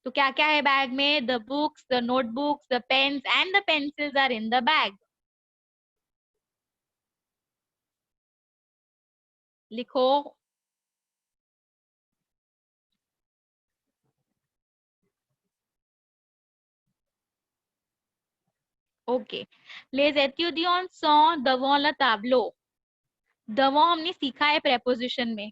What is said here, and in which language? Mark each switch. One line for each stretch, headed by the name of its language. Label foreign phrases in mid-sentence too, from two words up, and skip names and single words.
Hindi: तो क्या क्या है बैग में?
English: the books, the notebooks, the pens and the pencils are in the bag.
Hindi: लिखो. ओके.
French: Les étudiants sont devant le tableau.
Hindi: devant हमने सीखा है preposition में.